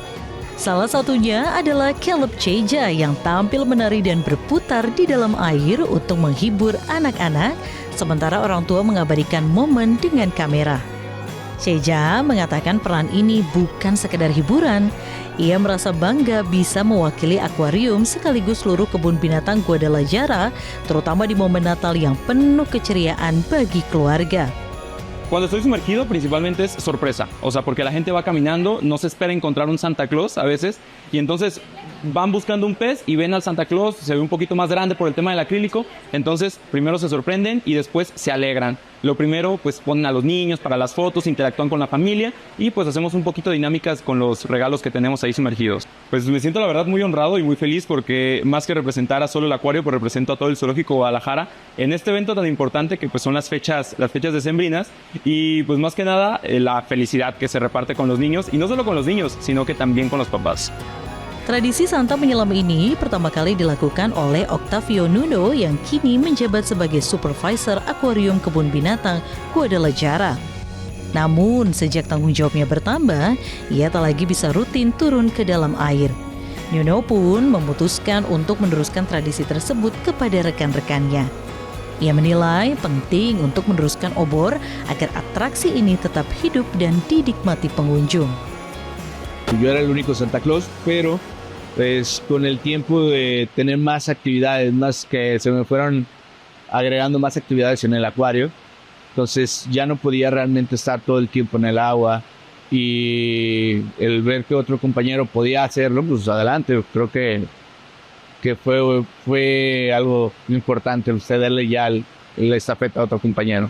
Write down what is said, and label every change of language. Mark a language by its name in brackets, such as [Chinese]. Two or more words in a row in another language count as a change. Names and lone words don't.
[Indonesian] Salah satunya adalah Caleb Ceja yang tampil menari dan berputar di dalam air untuk menghibur anak-anak, sementara orang tua mengabadikan momen dengan kamera. Ceja mengatakan peran ini bukan sekedar hiburan. Ia merasa bangga bisa mewakili akuarium sekaligus seluruh kebun binatang Guadalajara, terutama di momen Natal yang penuh keceriaan bagi keluarga. [Spanish] Cuando estoy sumergido principalmente es sorpresa, o sea, porque la gente va caminando, no se espera encontrar un Santa Claus a veces, y entonces van buscando un pez y ven al Santa Claus, se ve un poquito más grande por el tema del acrílico, entonces primero se sorprenden y después se alegran. Lo primero, pues ponen a los niños para las fotos, interactúan con la familia y pues hacemos un poquito de dinámicas con los regalos que tenemos ahí sumergidos. Pues me siento la verdad muy honrado y muy feliz porque más que representar a solo el acuario, pues represento a todo el zoológico Guadalajara en este evento tan importante que pues son las fechas decembrinas y pues más que nada la felicidad que se reparte con los niños y no solo con los niños, sino que también con los papás. [Indonesian] Tradisi Santa menyelam ini pertama kali dilakukan oleh Octavio Nuno yang kini menjabat sebagai supervisor akuarium kebun binatang Guadalajara. Namun sejak tanggung jawabnya bertambah, ia tak lagi bisa rutin turun ke dalam air. Nuno pun memutuskan untuk meneruskan tradisi tersebut kepada rekan-rekannya. Ia menilai penting untuk meneruskan obor agar atraksi ini tetap hidup dan dinikmati pengunjung. [Spanish] Yo era el único Santa Claus, pero pues con el tiempo de tener más actividades, más que se me fueron agregando más actividades en el acuario, entonces ya no podía realmente estar todo el tiempo en el agua y el ver que otro compañero podía hacerlo, pues adelante, creo que fue algo importante el cederle ya la estafeta a otro compañero.